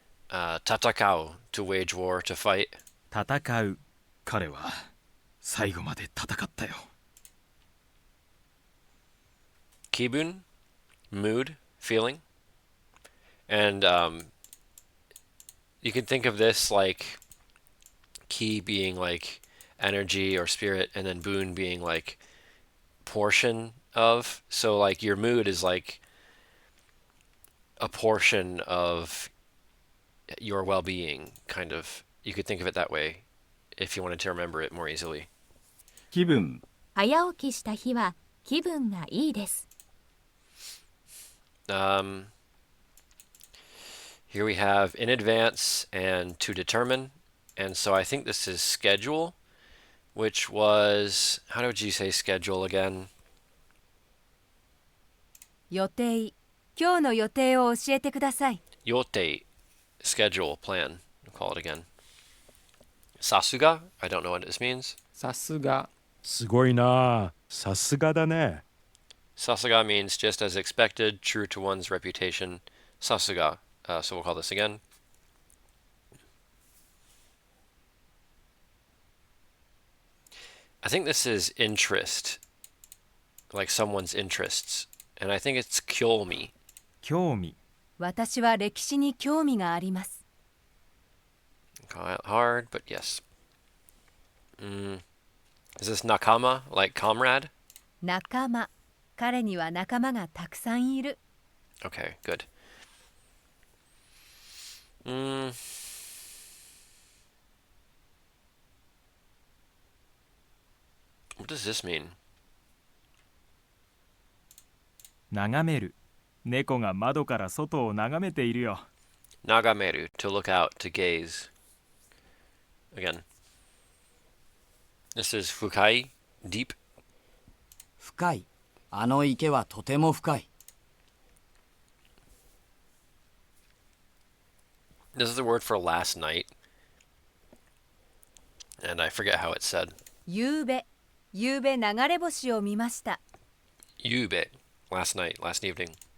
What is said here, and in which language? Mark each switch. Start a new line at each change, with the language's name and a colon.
English: Tatakao, to wage war, to fight.
Japanese: 戦う。彼は最後まで戦ったよ。
English: Kibun, mood, feeling. And you can think of this like ki being like energy or spirit, and then bun being like portion of. So like your mood is like a portion of your well-being, kind of. You could think of it that way if you wanted to remember it more easily.
Japanese: 気分。早起きした日は気分がいいです。
English: Here we have in advance and to determine. And so I think this is schedule, which was, how did you say schedule again?
Japanese: 予定。今日の予定を教えてください。
English: Yote, schedule, plan. I'll call it again. Sasuga, I don't know what this means. さすが。すごいな。さすがだね。 Sasuga means just as expected, true to one's reputation. Sasuga. So we'll call this again. I think this is interest, like someone's interests. And I think it's kyomi.
Japanese: 興味。私は歴史に興味があります。
English: Call it hard, but yes. Is this nakama, like comrade?
Japanese: 仲間。彼には仲間がたくさんいる。
English: Okay, good. What does this mean?
Japanese: 眺める。猫が窓から外を眺めているよ。
English: Nagameru, to look out, to gaze. Again. This is fukai, deep.
Japanese: 深い。あの池はとても深い。
English: This is the word for last night. And I forget how it's said.
Japanese: ゆうべ流れ星を見ました。
English: Yube, last night, last evening.